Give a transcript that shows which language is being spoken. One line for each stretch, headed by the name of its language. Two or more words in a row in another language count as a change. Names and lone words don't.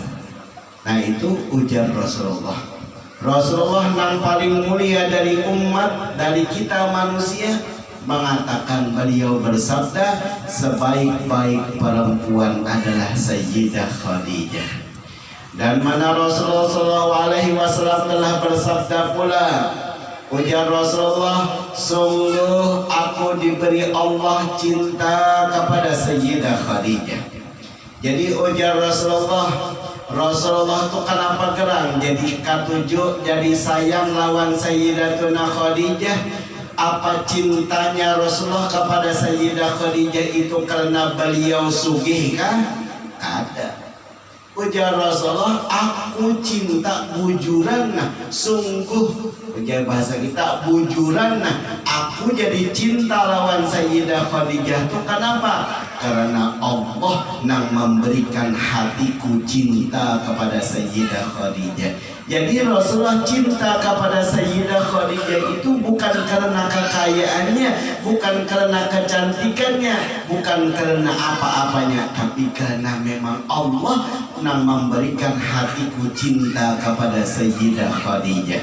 Banjar: Nah, itu ujar Rasulullah. Rasulullah yang paling mulia dari umat, dari kita manusia, mengatakan, beliau bersabda, sebaik-baik perempuan adalah Sayyidah Khadijah. Dan mana Rasulullah SAW telah bersabda pula, ujar Rasulullah, sungguh aku diberi Allah cinta kepada Sayyidah Khadijah. Jadi ujar Rasulullah tuh kenapa gerang jadi katujuk, jadi sayang lawan Sayyidatuna Khadijah? Apa cintanya Rasulullah kepada Sayyidah Khadijah itu karena beliau sugih kah? Ada. Ujar Rasulullah, aku cinta bujuran, nah sungguh, ujar bahasa kita bujuran, nah aku jadi cinta lawan Sayyidah Khadijah tuh kenapa? Karena Allah yang memberikan hatiku cinta kepada Sayyidah Khadijah. Jadi Rasulullah cinta kepada Sayyidah Khadijah itu bukan karena kekayaannya, bukan karena kecantikannya, bukan karena apa-apanya, tapi karena memang Allah yang memberikan hatiku cinta kepada Sayyidah Khadijah.